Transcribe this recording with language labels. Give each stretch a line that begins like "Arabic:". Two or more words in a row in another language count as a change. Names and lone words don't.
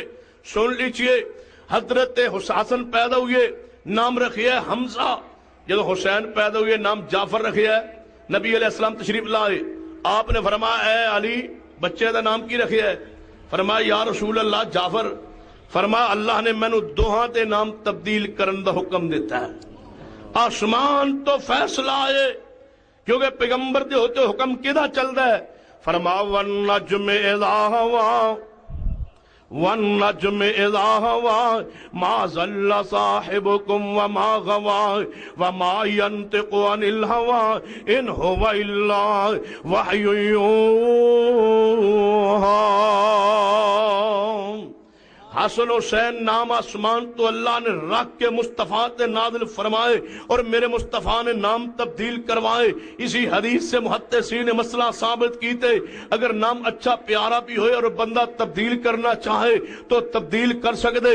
Urdu: سن لیجئے، حضرت حسن پیدا ہوئے نام رکھے ہے حمزہ. جب حسین پیدا ہوئے نام جعفر رکھے ہے. نبی علیہ السلام تشریف لائے، آپ نے فرمایا اے علی
Punjabi: بچے دا نام کی رکھے ہے؟
Urdu: فرمایا یا رسول اللہ جعفر.
Punjabi: فرمایا اللہ نے مینوں دوہاں تے نام تبدیل کرن دا حکم دیتا ہے. آسمان تو فیصلہ آئے کیونکہ پیغمبر دے ہوتے حکم کدا چلدا ہے.
Arabic: فرمایا والنجم اذا ہوا والنجم اذا ہوا ما ضل صاحبکم وما غوا وما ينطق عن الهوى ان هو الا وحی یوحی.
Punjabi: حسن حسین نام آسمان تو اللہ نے رکھ کے مصطفیٰ تے نازل فرمائے اور میرے مصطفیٰ نے نام تبدیل کروائے.
Urdu: اسی حدیث سے محدثین نے مسئلہ ثابت کیتے اگر نام اچھا پیارا بھی ہوئے اور بندہ تبدیل کرنا چاہے تو تبدیل کر سکتے.